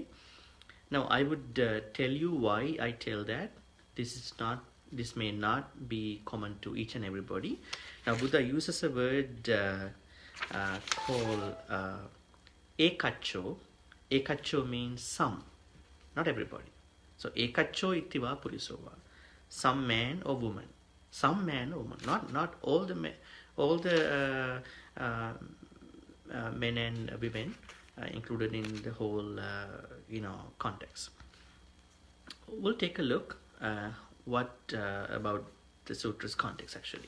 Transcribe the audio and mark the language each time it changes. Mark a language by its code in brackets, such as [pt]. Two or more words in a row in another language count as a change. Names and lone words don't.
[en] Now I would tell you why I tell that. This may not be common to each and everybody. Now Buddha uses a word called ekaccho. Ekaccho means some, not everybody. [pi] So ekaccho ittiva purisova, [en] some man or woman, not all the men and women included in the whole context. We'll take a look what about the sutra's context actually.